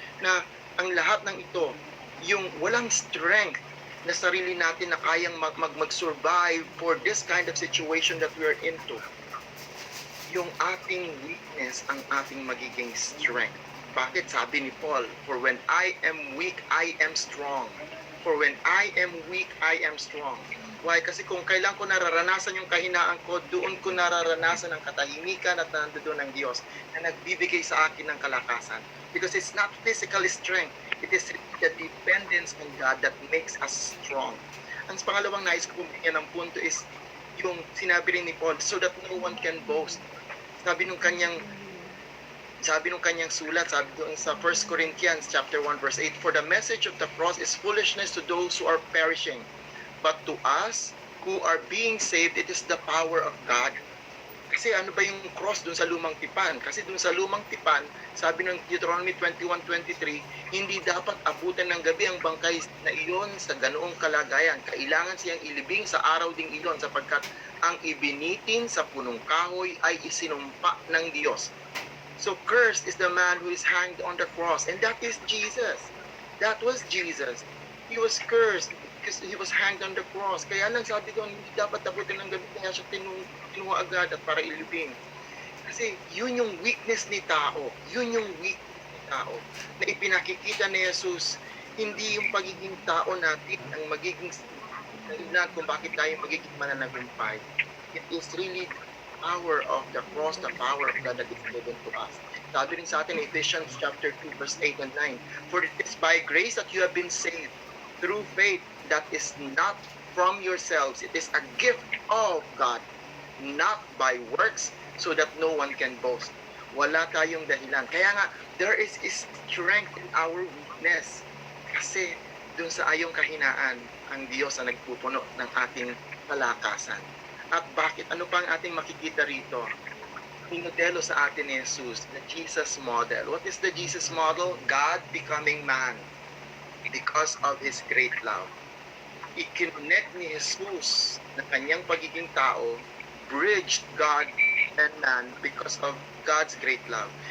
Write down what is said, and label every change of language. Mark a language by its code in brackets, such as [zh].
[tl] Na ang lahat ng ito, yung walang strength na sarili natin na kayang mag-survive [en] for this kind of situation that we are into. [tl] Yung ating weakness ang ating magiging strength. Bakit? Sabi ni [en] Paul, for when I am weak, I am strong. For when I am weak, I am strong. Why? [tl] Kasi kung kailan ko nararanasan yung kahinaan ko, doon ko nararanasan ang katahimikan at nandoon ng Diyos na nagbibigay sa akin ng kalakasan. [en] Because it's not physical strength. It is the dependence on God that makes us strong. [tl] Ang pangalawang nais ko bigyan ng punto is yung sinabi rin ni Paul, [en] so that no one can boast. [tl] Sabi nung kanyang sulat, sabi doon sa [en] 1 Corinthians chapter 1 verse 8, for the message of the cross is foolishness to those who are perishing, but to us who are being saved, it is the power of God. [tl] Kasi ano ba yung cross dun sa lumang tipan? Kasi dun sa lumang tipan, sabi ng Deuteronomy 21:23, hindi dapat abutan ng gabi ang bangkay na iyon sa ganoong kalagayan. Kailangan siyang ilibing sa araw ding iyon sapagkat ang ibinitin sa punong kahoy ay isinumpa ng Diyos. [en] So cursed is the man who is hanged on the cross, and that is Jesus. That was Jesus. He was cursed because he was hanged on the cross. [tl] Kaya lang sabi doon, hindi dapat abutin ng gabi, kaya siya kinuha agad at para ilibing. Kasi yun yung weakness ni tao. Na ipinakikita ni Jesus, hindi yung pagiging tao natin ang magiging dahilan kung bakit tayo magiging mananagumpay. [en] It is really the power of the cross, the power of God that is given to us. [tl] Sabi rin sa atin, [en] Ephesians chapter 2, verse 8 and 9, for it is by grace that you have been saved through faith, that is not from yourselves. It is a gift of God, not by works, so that no one can boast. [tl] Wala tayong dahilan. Kaya nga, [en] there is strength in our weakness. [tl] Kasi dun sa ayong kahinaan, ang Diyos ang nagpupuno ng ating kalakasan. At bakit? Ano pa ang ating makikita rito? Pinodelo sa atin ni Jesus, [en] the Jesus model. What is the Jesus model? God becoming man because of His great love. I-connect [tl] ni Jesus na kanyang pagiging tao, [en] bridged God and man because of God's great love.